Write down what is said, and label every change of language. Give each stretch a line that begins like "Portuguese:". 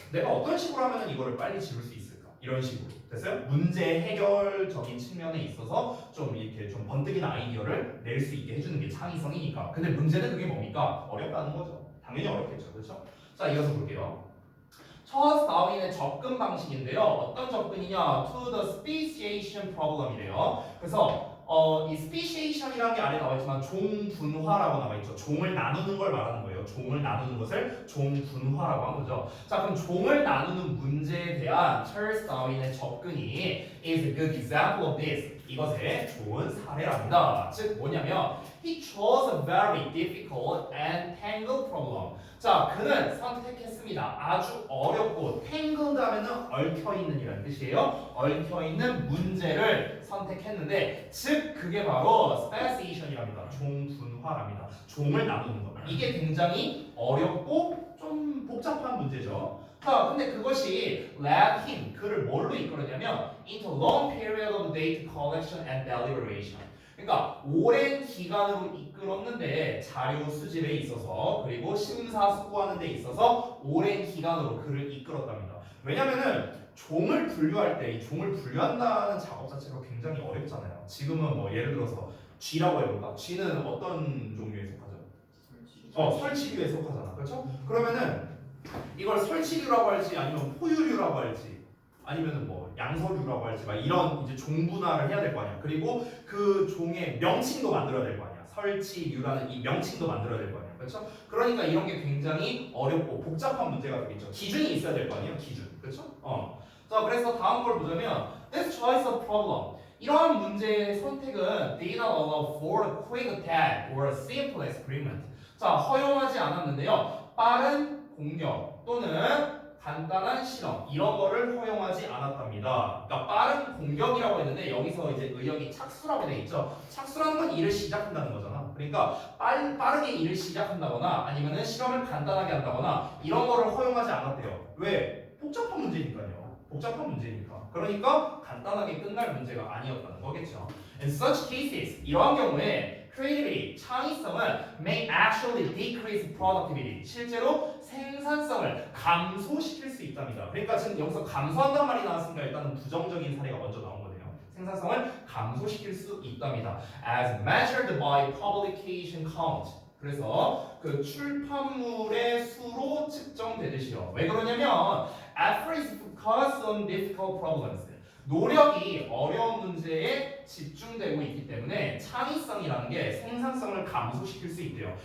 Korean: 내가 어떤 식으로 하면 이거를 빨리 지울 수 있을까? 이런 식으로. 됐어요? 문제 해결적인 측면에 있어서 좀 이렇게 좀 번뜩이는 아이디어를 낼 수 있게 해주는 게 창의성이니까. 근데 문제는 그게 뭡니까? 어렵다는 거죠. 당연히 어렵겠죠. 그렇죠? 자, 이어서 볼게요. 찰스 다윈의 접근 방식인데요. 어떤 접근이냐?
English: To the speciation problem이래요.
Korean: 그래서 이 speciation이라는 게 아래 나와 있지만 종분화라고 나와 있죠. 종을 나누는 걸 말하는 거예요. 종을 나누는 것을 종분화라고 한 거죠. 자, 그럼 종을 나누는 문제에 대한 찰스 다윈의 접근이
English: is a good example of this.
Korean: 이것의 좋은 사례랍니다. 즉 뭐냐면
English: he chose a very difficult and tangled problem.
Korean: 자, 그는 선택했습니다. 아주 어렵고 tangled 하면은 얽혀있는 이라는 뜻이에요. 얽혀있는 문제를 선택했는데 즉 그게 바로 speciation이랍니다. 종분화랍니다. 종을 나누는 것. 이게 굉장히 어렵고 좀 복잡한 문제죠. 자, 근데 그것이
English: led him,
Korean: 그를 뭘로 이끌었냐면
English: into long period of data collection and deliberation.
Korean: 그러니까 오랜 기간으로 이끌었는데 자료 수집에 있어서 그리고 심사숙고하는 데 있어서 오랜 기간으로 그를 이끌었답니다. 왜냐면은 종을 분류할 때 이 종을 분류한다는 작업 자체가 굉장히 어렵잖아요. 지금은 뭐 예를 들어서 쥐라고 해볼까? 쥐는 어떤 종류에 속하죠? 설치류에 속하잖아. 그렇죠? 그러면은 이걸 설치류라고 할지 아니면 포유류라고 할지 아니면은 뭐 양서류라고 할지 막 이런 이제 종분화를 해야 될 거 아니야. 그리고 그 종의 명칭도 만들어야 될 거 아니야. 설치류라는 이 명칭도 만들어야 될 거 아니야. 그렇죠? 그러니까 이런 게 굉장히 어렵고 복잡한 문제가 되겠죠. 기준이 있어야 될 거 아니에요. 기준. 그렇죠? 자, 그래서 다음 걸 보자면
English: this choice of problem.
Korean: 이러한 문제의 선택은
English: did not allow for a quick attack or a simple experiment.
Korean: 자, 허용하지 않았는데요. 빠른 공격 또는 간단한 실험 이런 거를 허용하지 않았답니다. 그러니까 빠른 공격이라고 했는데 여기서 이제 의역이 착수라고 돼 있죠. 착수라는 건 일을 시작한다는 거잖아. 그러니까 빠르게 일을 시작한다거나 아니면은 실험을 간단하게 한다거나 이런 거를 허용하지 않았대요. 왜? 복잡한 문제니까요. 복잡한 문제니까. 그러니까 간단하게 끝날 문제가 아니었다는 거겠죠.
English: In such cases
Korean: 이러한 경우에
English: creativity,
Korean: 창의성은
English: may actually decrease productivity.
Korean: 실제로 생산성을 감소시킬 수 있답니다. 그러니까 지금 여기서 감소한다는 말이 나왔으니까 일단은 부정적인 사례가 먼저 나온 거네요. 생산성을 감소시킬 수 있답니다.
English: As measured by publication count.
Korean: 그래서 그 출판물의 수로 측정되듯이요. 왜 그러냐면
English: effort is focused on difficult problems.
Korean: 노력이 어려운 문제에 집중되고 있기 때문에 창의성이라는 게 생산성을 감소시킬 수 있대요.